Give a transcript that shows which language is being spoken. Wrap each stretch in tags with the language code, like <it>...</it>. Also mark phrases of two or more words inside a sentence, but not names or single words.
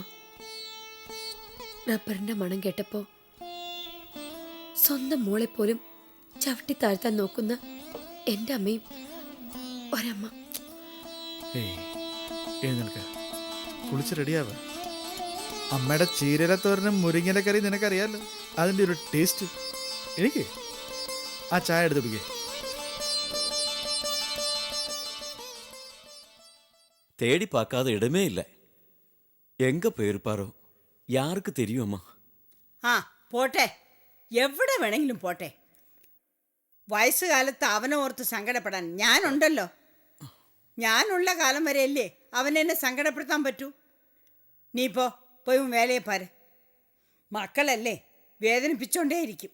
<ml>റബ്ബറിന്റെ മണം കേട്ടപ്പോ സ്വന്തം മോളെ പോലും ചവിട്ടി താഴ്ത്താൻ നോക്കുന്ന എൻ്റെ അമ്മയും ഒരമ്മ. ഏയ്, എഴുന്നേൽക്ക, കുളിച്ച് റെഡിയാവ. അമ്മയുടെ ചീരലത്തോരനും മുരിങ്ങലക്കറി നിനക്കറിയാലോ, അതിൻ്റെ ഒരു ടേസ്റ്റ്. എനിക്ക് ആ ചായ എടുത്ത് പിടിക്കേ.</ml> <ta>தேடி பார்க்காத இடமே இல்லை. எங்க போயிருப்பாரோ, யாருக்கு தெரியும் அம்மா?</ta> <ml>ആ പോട്ടെ, എവിടെ വേണമെങ്കിലും പോട്ടെ. വയസ്സുകാലത്ത് അവനെ ഓർത്ത് സങ്കടപ്പെടാൻ ഞാനുണ്ടല്ലോ. ഞാനുള്ള കാലം വരെയല്ലേ അവനെന്നെ സങ്കടപ്പെടുത്താൻ പറ്റൂ. നീ പോയി വേലയെ പാര്. മക്കളല്ലേ, വേദനിപ്പിച്ചോണ്ടേയിരിക്കും.</ml>